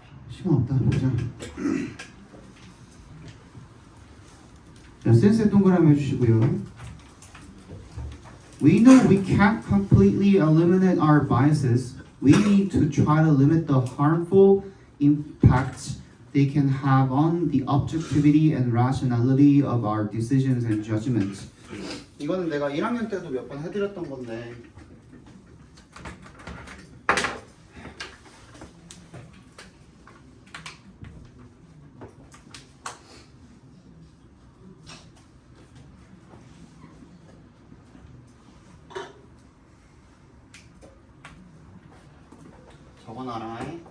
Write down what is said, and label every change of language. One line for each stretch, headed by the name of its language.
Korean: 시간 없다. 보자. 자, 센스의 동그라미 해주시고요.
English: We know we can't completely eliminate our biases. We need to try to limit the harmful impacts they can have on the objectivity and rationality of our decisions and judgments.
Korean: 이거는 내가 1학년 때도 몇 번 해드렸던 건데 적어놔라.